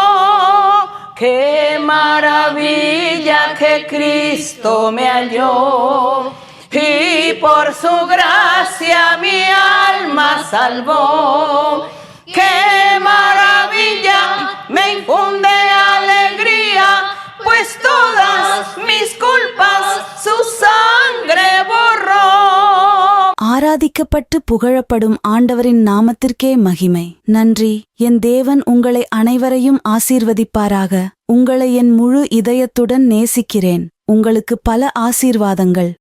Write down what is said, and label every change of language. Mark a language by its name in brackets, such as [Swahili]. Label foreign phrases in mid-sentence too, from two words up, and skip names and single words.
[Spanish] Qué maravilla que Cristo me halló y por su gracia mi alma salvó. Qué maravilla me infunde alegría, pues todas mis culpas su sangre borró. [Tamil] ஆராதிக்கப்பட்டு புகழப்படும் ஆண்டவரின் நாமத்திற்கே மகிமை. நன்றி. என் தேவன் உங்களை அனைவரையும் ஆசீர்வதிப்பாராக. உங்களை என் முழு இதயத்துடன் நேசிக்கிறேன். உங்களுக்கு பல ஆசீர்வாதங்கள்.